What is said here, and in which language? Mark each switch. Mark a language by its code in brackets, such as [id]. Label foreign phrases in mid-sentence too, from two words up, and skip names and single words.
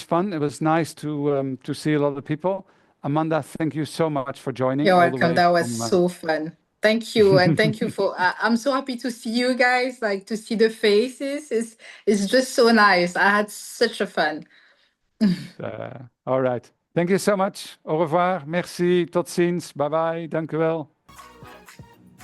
[en] It was nice to see a lot of people. Amanda, thank you so much for joining. You're all the welcome. way That was from, so fun. Thank you. And thank you for, I'm so happy to see you guys, like to see the faces. It's just so nice. I had such a fun. all right. Thank you so much. [fr] Au revoir. Merci. [nl] Tot ziens. [en] Bye bye. [nl] Dank u wel.